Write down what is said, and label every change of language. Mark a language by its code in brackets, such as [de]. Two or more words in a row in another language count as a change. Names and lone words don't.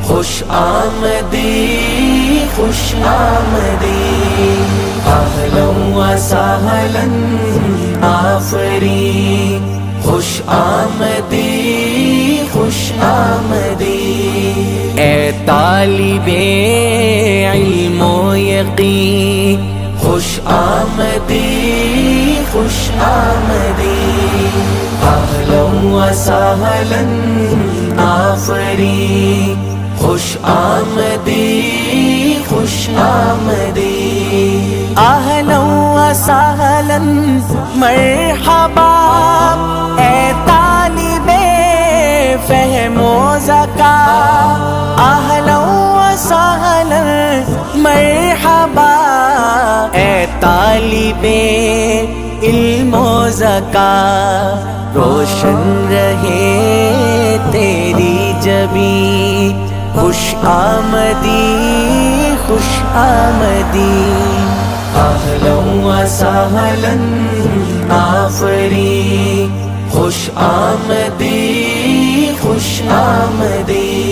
[fa] خوش آمدی خوش آمدی، [ar] اہلا و سہلا [fa] آفرین، خوش آمدی خوش آمدی، اے طالب علم و یقین، خوش آمدی خوش آمدی، [ar] اہلا و سہلا [fa] آفرین، خوش آمدی خوش آمدی، [ar] اہلا و سہلا مرحبا، [fa] اے طالب فہم و ذکا، [ar] اہلا و سہلا مرحبا، [fa] اے طالب علم و ذکا، [ur] روشن رہے تیری جبیں، [fa] خوش آمدی خوش آمدی، [ar] اہلا و سہلا [fa] آفرین، خوش آمدی خوش آمدی،